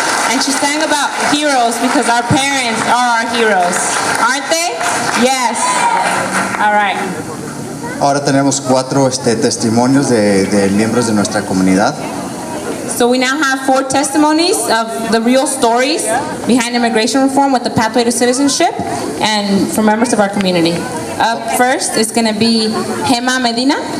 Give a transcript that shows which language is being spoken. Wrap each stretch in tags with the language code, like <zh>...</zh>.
<en>And she sang about heroes because our parents are our heroes, aren't they? Yes. All right.</en> <es>Ahora tenemos 4 testimonios de miembros de nuestra comunidad.</es> <en>So we now have 4 testimonies of the real stories behind immigration reform with the pathway to citizenship and from members of our community. Up first is going to be Gemma Medina.</en>